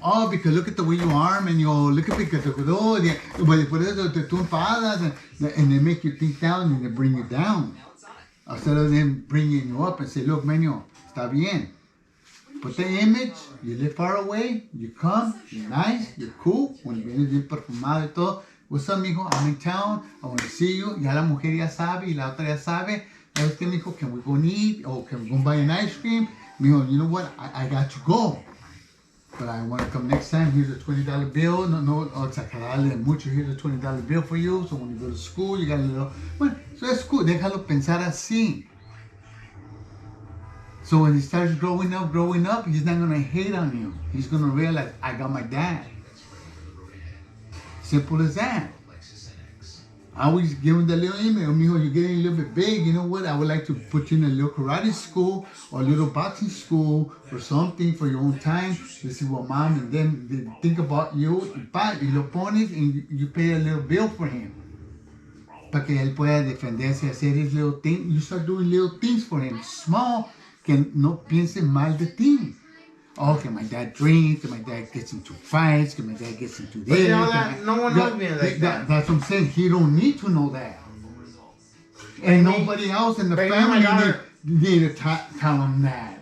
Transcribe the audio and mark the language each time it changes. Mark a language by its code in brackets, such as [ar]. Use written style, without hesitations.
[en] Oh, because look at the way you are, man. Look at because [es] por eso tú enfadas [en] and they make you think down and they bring you down. Instead of them bringing you up and say, look, man, [es] está bien. [en] put the image, you live far away, you come, you're nice, you're cool, [es] cuando vienes bien perfumado y todo. [en] What's up, mijo? I'm in town, I want to see you. [es] Ya la mujer ya sabe y la otra ya sabe. ¿Sabes qué, mijo? [en] Can we go and eat? Or can we go buy an ice cream? Mijo, you know what? I got to go. But I want to come next time. Here's a $20 bill. [es] No, exagerarle mucho. [en] Here's a $20 bill for you. So when you go to school, you got a little. Well, so that's cool. [es] Déjalo pensar así. [en] So when he starts growing up, he's not going to hate on you. He's going to realize, I got my dad. Simple as that. I always give him the little email, mijo, you're getting a little bit big. You know what? I would like to put you in a little karate school or a little boxing school or something for your own time. To see what mom and them they think about you. [es] Y lo pones [en] and you pay a little bill for him. [es] Para que él pueda defenderse y hacer [en] his little thing. You start doing little things for him. Small, [es] que no piense mal de ti. [en] Oh, que my dad drinks, que my dad gets into fights, que my dad gets into this. But you know that? No one knows me like that. That's what I'm saying. He don't need to know that. And nobody else in the family need to tell him that.